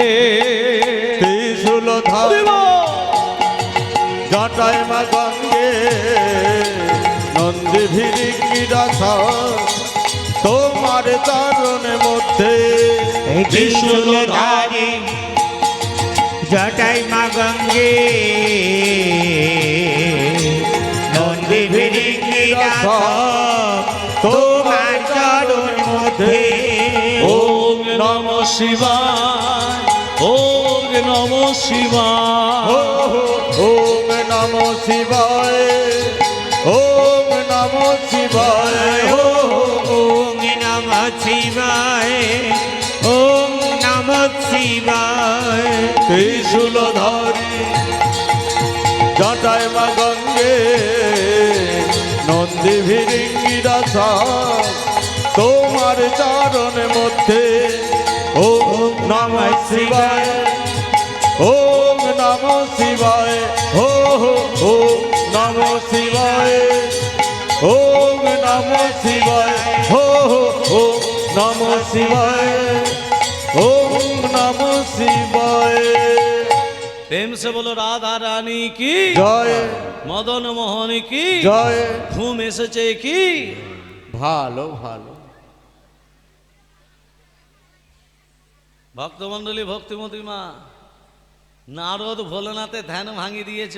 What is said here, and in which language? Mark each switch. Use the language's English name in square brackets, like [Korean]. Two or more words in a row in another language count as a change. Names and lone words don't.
[Bangla] ত্রিশূলধারী জটায় মা গঙ্গে, নন্দী ভিরিঙ্গিরা তোমার চরণের মধ্যে। এই ত্রিশূলধারী জটাই মা গঙ্গে, নন্দী ভিরিঙ্গিরা তোমার চরণ মধ্যে। [Sanskrit] ওম নমঃ শিবায়, ওম নমঃ শিবায়। ওম নমঃ শিবায়, ওম নমঃ শিবায়। ওম নমঃ শিবায়, ওম নমঃ শিবায়। [Bangla] ত্রিশূলধারী জটায় মা গঙ্গে, নন্দী ভিরিঙ্গিরা তোমার চরণের মধ্যে। [Sanskrit] ওম নমঃ শিবায়, ওম নমঃ শিবায়। ওম নমঃ শিবায়, ওম নমঃ শিবায়। ওম নমঃ শিবায়, ওম নমঃ শিবায়। [Hindi] प्रेम से बोलो राधा रानी की জয়, मदन मोहन की জয়। [Bangla] ঘুম এসেছে কি। ভালো ভালো। ভক্তমণ্ডলী, ভক্তিমতী মা, নারদ ভোলানাথে ধ্যান ভাঙিয়ে দিয়েছে।